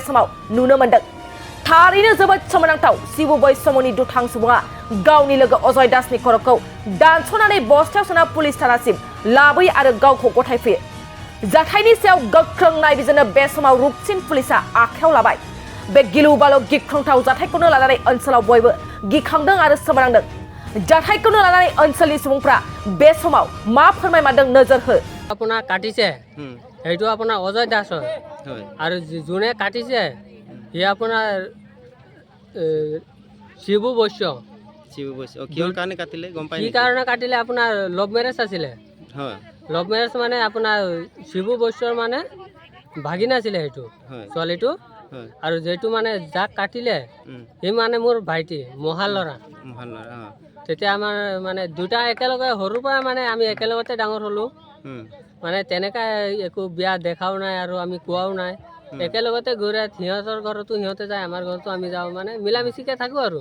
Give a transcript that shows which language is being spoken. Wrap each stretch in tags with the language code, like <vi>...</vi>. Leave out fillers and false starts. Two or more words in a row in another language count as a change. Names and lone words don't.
<brx>समाव नुनो मोन्दों थारैनो जोबोद सोमोनांथाव शिबु बैसोमुंनि दुथां सुबुङा गावनि लोगो अजय दासनि खर'खौ दानस'नानै बस्थायाव सोना पुलिस थानासिम लाबोयो आरो गावखौ गथायफैयो जाथायनि सायाव गोख्रों नायबिजिरनो बे समाव रुपसिन पुलिसआ आखायाव लाबाय बे गिलुबालु गिख्रंथाव जाथायखौनो लानानै ओनसोलाव बयबो गिखांदों आरो सोमोनांदों जाथायखौनो लानानै ओनसोलनि सुबुंफ्रा बे समाव मा फोरमायमारदों नोजोर हो</brx> <as>আপোনাৰ কাটিছে সেইটো আপোনাৰ অজয় দাস হয় আৰু যোনে কাটিছে সি আপোনাৰ শিবু বৈশ্য কিহৰ কাৰণে কাটিলে গম পাই কি কাৰণে কাটিলে আপোনাৰ</as> <en>love marriage</en> <as>আছিলে হয়</as> <en>love marriage</en> <as>মানে আপোনাৰ শিবু বৈশ্যৰ মানে ভাগিন আছিলে সেইটো ছোৱালীটো আৰু যেটো মানে যাক কাটিলে সি মানে মোৰ ভাইটি মহাল ল'ৰা তেতিয়া আমাৰ মানে দুটা একেলগে সৰুৰ পৰা মানে আমি একেলগতে ডাঙৰ হ'লো মানে তেনেকা একো বিয়া দেখাও নাই আৰু আমি কোৱাও নাই একেলগতে ঘূৰে সিহঁতৰ ঘৰতো সিহঁতে যায় আমাৰ ঘৰতো আমি যাওঁ মানে মিলামিচিকে থাকোঁ আৰু</as>